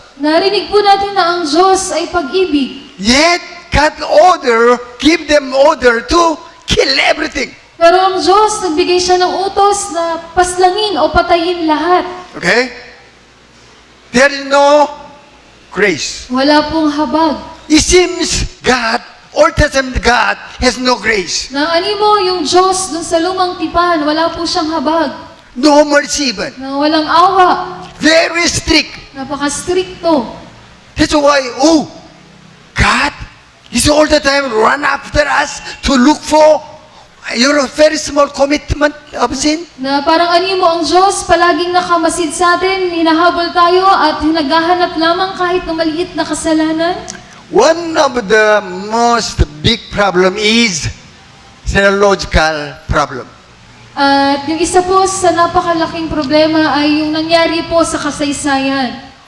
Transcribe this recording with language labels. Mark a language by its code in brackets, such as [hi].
[tl] Narinig po natin na ang Diyos ay pag-ibig. [en] Yet God give them order to kill everything. [tl] Pero ang Diyos, nagbigay siya ng utos na paslangin o patayin lahat. [en] Okay? There is no grace. [tl] Wala pong habag. [en] It seems God, Old Testament God, has no grace. [tl] Na animo yung Diyos dun sa lumang tipan, wala po siyang habag. [en] No mercy even. [tl] Na walang awa. [en] Very strict. [tl] Napaka-stricto. [en] That's why, God is all the time run after us to look for your very small commitment of sin. [tl] Na parang animo ang Diyos, palaging nakamasid sa atin, hinahabol tayo at naghahanap lamang kahit ng maliit na kasalanan. [en] One of the most big problem is theological problem. [tl] At yung isa po sa napakalaking problema ay yung nangyari po sa kasaysayan.